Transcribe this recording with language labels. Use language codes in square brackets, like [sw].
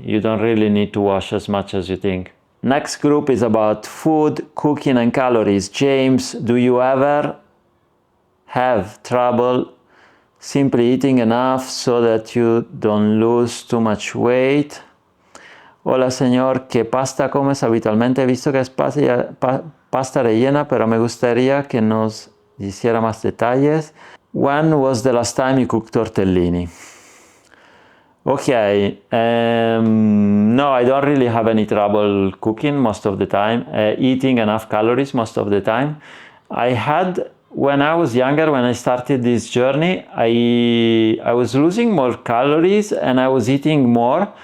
[en] You don't really need to wash as much as you think. Next group is about food, cooking, and calories. James, do you ever have trouble simply eating enough so that you don't lose too much weight? [es] Hola señor, ¿qué pasta comes habitualmente? He visto que es pasta rellena, pero me gustaría que nos hiciera más detalles. [en] When was the last time you cooked tortellini? Okay, no, I don't really have any trouble cooking most of the time, eating enough calories most of the time. I had, when I was younger, when I started this journey, I was losing more calories and I was eating more.